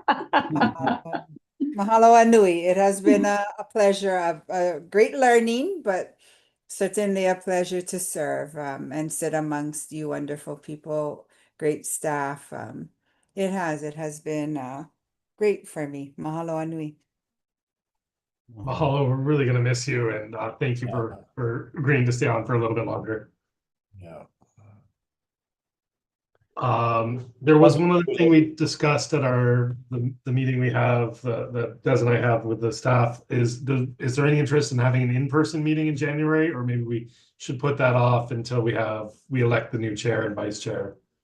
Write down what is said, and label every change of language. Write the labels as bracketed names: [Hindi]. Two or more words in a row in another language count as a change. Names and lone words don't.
[Hawaiian] Mahalo anui. [English] It has been a pleasure of great learning, but certainly a pleasure to serve and sit amongst you wonderful people, great staff. It has been great for me. [Hawaiian] Mahalo anui. [English] Mahalo, we're really going to miss you, and thank you for agreeing to stay on for a little bit longer. Yeah. There was one other thing we discussed at the meeting we have that Des and I have with the staff is there any interest in having an in-person meeting in January, or maybe we should put that off until we elect the new chair and vice chair?